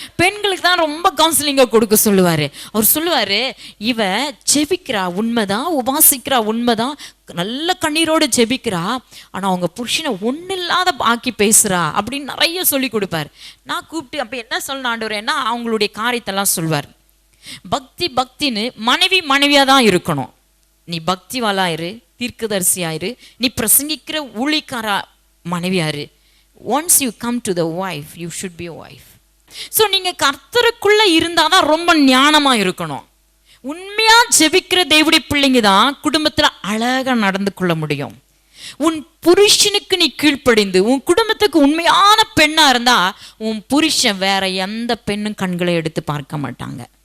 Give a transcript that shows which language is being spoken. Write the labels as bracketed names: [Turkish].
[Tamil] பெண்களுக்கு தான் ரொம்ப கவுன்சிலிங்கை கொடுக்க சொல்லுவார். அவர் சொல்லுவார், இவ ஜெபிக்கிறா உண்மைதான், உபாசிக்கிறா உண்மைதான், நல்ல கண்ணீரோடு ஜெபிக்கிறா, ஆனால் அவங்க புருஷனை ஒன்றும் இல்லாத ஆக்கி பேசுகிறா அப்படின்னு நிறைய சொல்லி கொடுப்பார். நான் கூப்பிட்டு அப்போ என்ன சொல்லணும் ஆண்டவரேன்னா அவங்களுடைய காரியத்தெல்லாம் சொல்வார். பக்தின்னு மனைவியாக தான் இருக்கணும். நீ பக்திவாளாயிரு, தீர்க்கதரிசியாயிரு, நீ பிரசங்கிக்கிற ஊழிக்காரா மனைவியாரு. [English] Once you come to the wife, you should be a wife. [Tamil] So நீங்கள் கர்த்தருக்குள்ள இருந்தால் தான் ரொம்ப ஞானமாக இருக்கணும். உண்மையாக ஜெபிக்கிற தேவனுடைய பிள்ளைங்க தான் குடும்பத்தில் அழகாக நடந்து கொள்ள முடியும். உன் புருஷனுக்கு நீ கீழ்ப்படிந்து உன் குடும்பத்துக்கு உண்மையான பெண்ணாக இருந்தால் உன் புருஷன் வேற எந்த பெண்ணும் கண்களை எடுத்து பார்க்க மாட்டாங்க.